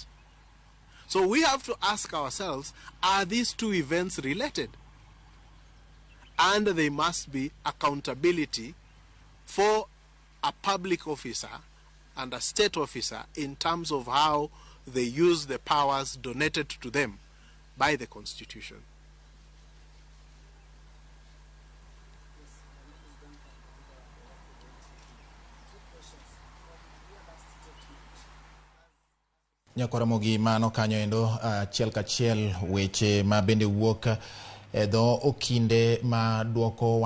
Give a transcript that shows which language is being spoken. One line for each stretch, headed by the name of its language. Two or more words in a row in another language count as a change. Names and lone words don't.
English: So we have to ask ourselves, are these two events related? And there must be accountability for a public officer and a state officer in terms of how they use the powers donated to them by the Constitution.
Luo (Kenya and Tanzania): Nyako Ramogi mano kanyo endo chiel kachiel weche ma bende wuok dho okinde ma duoko